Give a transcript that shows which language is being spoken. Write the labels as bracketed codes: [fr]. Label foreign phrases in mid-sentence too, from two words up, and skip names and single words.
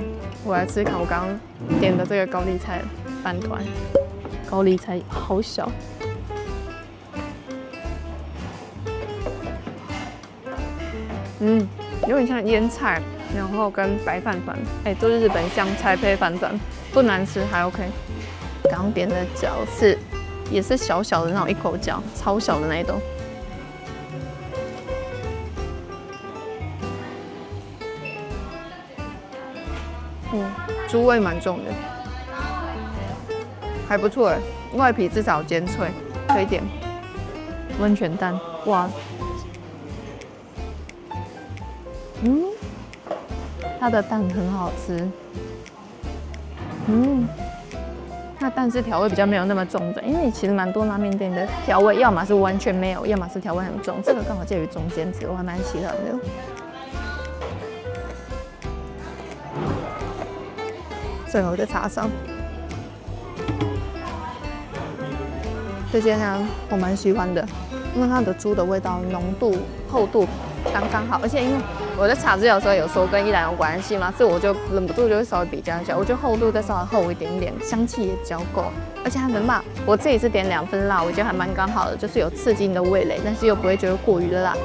[zh] 我來吃看我剛剛點的這個高麗菜飯糰，高麗菜好小，有點像醃菜。然後跟白飯糰，哎，都是日本香菜配飯糰，不難吃，還 OK。剛點的餃是也是小小的那種一口餃，超小的那一種。豬味蠻重的，還不錯哎，外皮至少煎脆，可以點。溫泉蛋，哇，它的蛋很好吃，那蛋是調味比較沒有那麼重的，因為其實蠻多拉麵店的調味，要麼是完全沒有，要麼是調味很重，這個剛好介於中間值，我還蠻喜歡的。最後的叉燒，這間呢我蠻喜歡的，因為它的豬的味道濃度、厚度剛剛好，而且因為我在查資料的時候有說跟一蘭有關係嘛，所以我就忍不住就會稍微比較一下，我覺得厚度再稍微厚一點點，香氣也比較夠，而且它的辣，我自己是點2份辣，我覺得還蠻剛好的，就是有刺激你的味蕾，但是又不會覺得過於的辣。